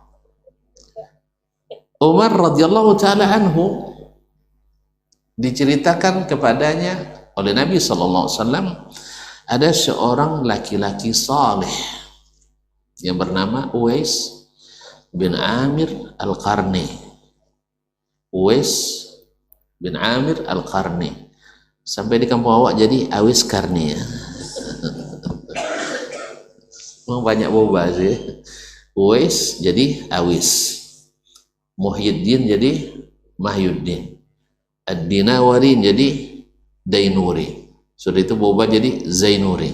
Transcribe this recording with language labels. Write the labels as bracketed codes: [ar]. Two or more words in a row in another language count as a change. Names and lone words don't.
[id] Umar [ar] رضي الله تعالى عنه [id] diceritakan kepadanya oleh Nabi SAW, ada seorang laki-laki saleh yang bernama Uwais bin Amir Al-Qarni. Uwais bin Amir Al-Qarni. [min] Sampai di kampung awak jadi Awis Karni ya. [id] Memang banyak boba sih. Uwais jadi Awis, Muhyiddin jadi Mahyuddin, Ad-Dinawarin jadi Dainuri. Sudah itu boba jadi Zainuri.